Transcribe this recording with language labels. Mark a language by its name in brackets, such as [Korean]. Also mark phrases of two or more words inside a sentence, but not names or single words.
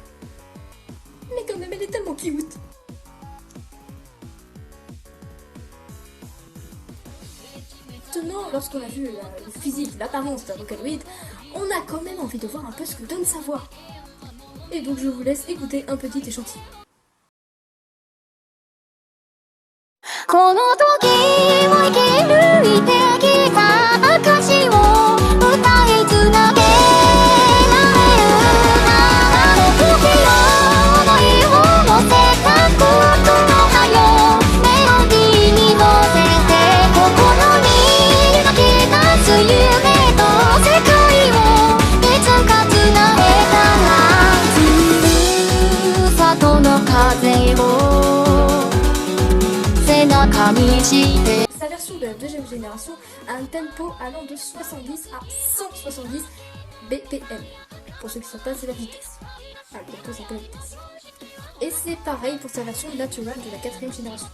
[French] Mais quand même, elle est tellement cute. Maintenant, lorsqu'on a vu le physique, l'apparence d'un Vocaloid, on a quand même envie de voir un peu ce que donne sa voix. Et donc je vous laisse écouter un petit échantillon. [Japanese] この時を生き抜いてきた証を歌いつなげられるならの時を思いを乗せたことのはよメロディーに乗せて心に描き出す夢と世界をいつかつなげたらふるさとの風を [French] Sa version de la 2ème génération a un tempo allant de 70 à 170 BPM. Pour ceux qui ne savent pas, c'est la vitesse. Ah, le tempo, c'est pas la vitesse. Et c'est pareil pour sa version naturelle de la 4ème génération.